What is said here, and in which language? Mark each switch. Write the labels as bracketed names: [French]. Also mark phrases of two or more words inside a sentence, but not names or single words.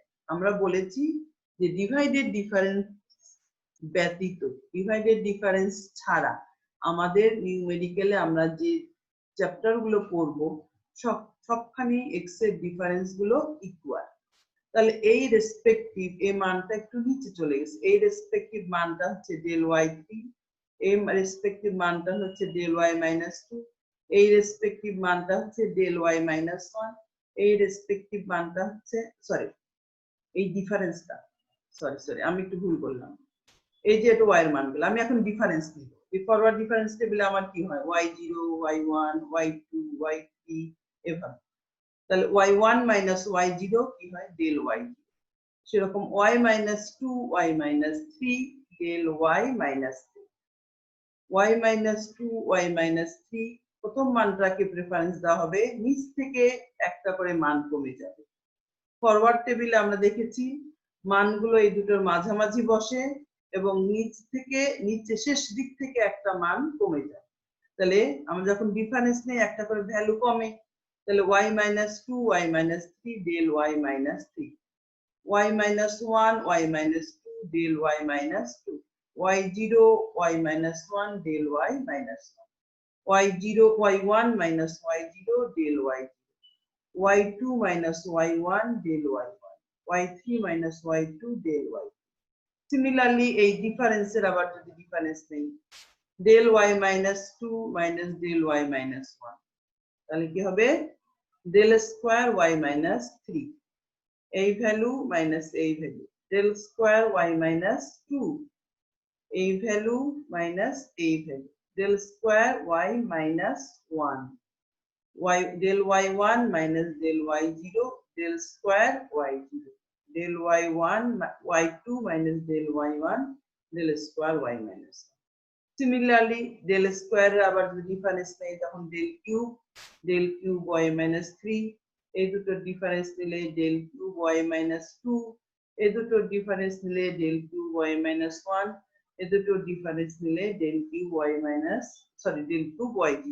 [Bangla] আমরা বলেছি যে [English] divided difference [Bangla] ব্যতীত, [English] divided difference [Bangla] ছাড়া আমাদের নিউমেরিক্যালে আমরা যে চ্যাপ্টার গুলো পড়বো সবখানি x এর ডিফারেন্স গুলো ইকুয়াল। তাহলে এই রেসপেক্টিভ এই মানটা একটু নিচে চলে গেছে, এই রেসপেক্টিভ মানটা হচ্ছে del y3, এই রেসপেক্টিভ মানটা হচ্ছে del y-2, এই রেসপেক্টিভ মানটা হচ্ছে del y-1, এই রেসপেক্টিভ মানটা হচ্ছে সরি এই ডিফারেন্সটা সরি আমি একটু ভুল বললাম। এই যে এটা y এর মানগুলো আমি এখন ডিফারেন্স নিব। এই [English] forward difference table [Bangla] আমার কি হয় y0, y1, y2, y3 এভাবে। তাহলে [English] y1 minus y0 [Bangla] কি হয় del y0, সেরকম y-2, y-3 del y-3, y-2, y-3 প্রথম মানটাকে প্রেফারেন্স দেওয়া হবে, নিচ থেকে একটা করে মান কমে যাবে। ফরওয়ার্ড টেবিলে আমরা দেখেছি মানগুলো এই দুটোর মাঝামাঝি বসে এবং নিচে শেষ দিক থেকে একটা মান কমে যায়। তাহলে আমরা যখন ডিফারেন্স নেই একটা করে ভ্যালু কমে, তাহলে [English] y-2, y-3 del y-3, y-1, y-2 del y-2, y0, y-1 del y-1, y0, y1 minus y0 del y0, y2 minus y1 del y1, y3 minus y2 del y. [Bangla] Similarly এই ডিফারেন্সের আবার যদি ডিফারেন্স নেই [English] del y-2 minus del y-1, [Bangla] তাহলে কি হবে [English] del square y-3, [Bangla] এই ভ্যালু মাইনাস এই ভ্যালু, [English] del square y-2, [Bangla] এই ভ্যালু মাইনাস এই ভ্যালু, [English] del square y-1, del y1 minus del y0, del square y0, del y1 y2 minus del y1, del square y-1. Similarly del square [Bangla] আবার যদি ডিফারেন্স নেই তখন [English] del cube y-3, [Bangla] এই দুটো ডিফারেন্স নিলে [English] del cube y-2, [Bangla] এই দুটো ডিফারেন্স নিলে [English] del cube y-1, [Bangla] এই দুটো ডিফারেন্স নিলে [English] del cube del cube y0।